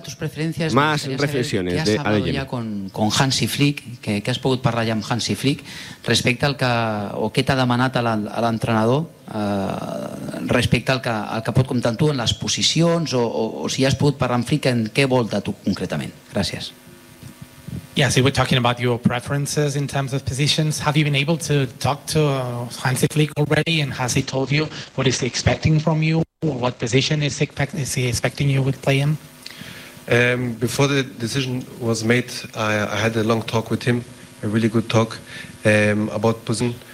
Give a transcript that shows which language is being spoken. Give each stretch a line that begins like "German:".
Spanish: Tus preferències, más reflexiones de Adeyemi.
Catalan: Ja con Hansi Flick, que has pogut parlar ja amb Hansi Flick respecte al que, o què t'ha demanat a l'entrenador respecte al que pot comptar amb tu en les posicions, o si has pogut parlar amb Flick en què vol de tu concretament. Gràcies.
English: Yes, we were talking about your preferences in terms of positions. Have you been able to talk to Hansi Flick already, and has he told you what is he expecting from you, or what position is he expecting you would play in? Before the decision was made, I had a long talk with him, a really good talk about Puzin.